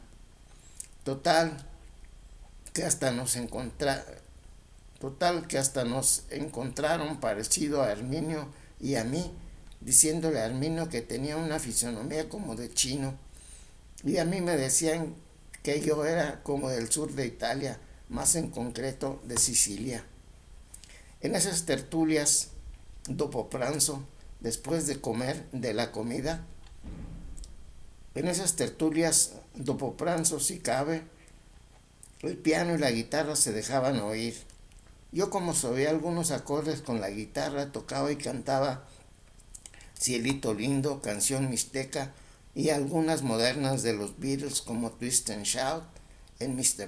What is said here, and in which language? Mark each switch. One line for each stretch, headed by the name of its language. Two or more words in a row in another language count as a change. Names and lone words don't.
Spanish: Total que hasta nos encontraron parecido a Herminio y a mí, diciéndole a Herminio que tenía una fisonomía como de chino, y a mí me decían que yo era como del sur de Italia, más en concreto de Sicilia. En esas tertulias,
Italian: dopo pranzo,
Spanish: después de comer de la comida, en esas tertulias,
Italian: dopo pranzo,
Spanish: si cabe, el piano y la guitarra se dejaban oír. Yo, como sabía algunos acordes con la guitarra, tocaba y cantaba Cielito Lindo, Canción Mixteca y algunas modernas de los Beatles como Twist and Shout en Mr.